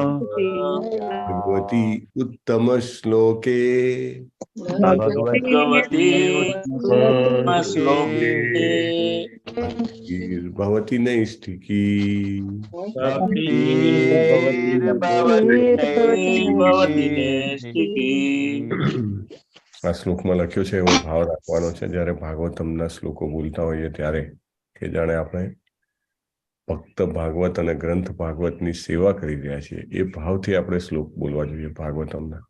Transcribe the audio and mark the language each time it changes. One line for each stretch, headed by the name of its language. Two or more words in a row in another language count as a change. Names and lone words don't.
Sanskrit: भगवती उत्तम श्लोके भगवती श्लोके भवती नैष्ठिकी। भवती नैष्ठिकी।
Gujarati: આ શ્લોકમાં લખ્યો છે એવો ભાવ રાખવાનો છે જ્યારે ભાગવતમના શ્લોકો બોલતા હોઈએ ત્યારે કે જાણે આપણે ભક્ત ભાગવત અને ગ્રંથ ભાગવતની સેવા કરી રહ્યા છીએ એ ભાવથી આપણે શ્લોક બોલવા જોઈએ ભાગવતમના।